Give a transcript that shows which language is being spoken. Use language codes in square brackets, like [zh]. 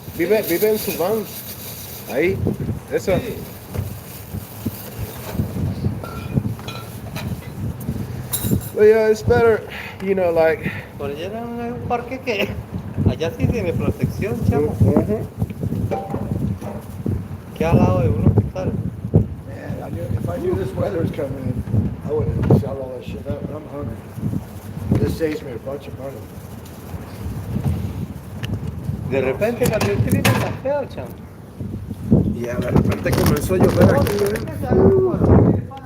[es] Vive en su van. Ahí. Eso. [en] But yeah, it's better, [es] Por allá era un parque que Allá sí tiene protección, chamo. Ujú. Que al lado de un hospital. [en] Man, if I knew this weather's coming in, I would have shot all that shit up, but I'm hungry. This saves me a bunch of money. [es] De repente cambió el clima está feo, chamo. Y de repente comenzó a llover aquí.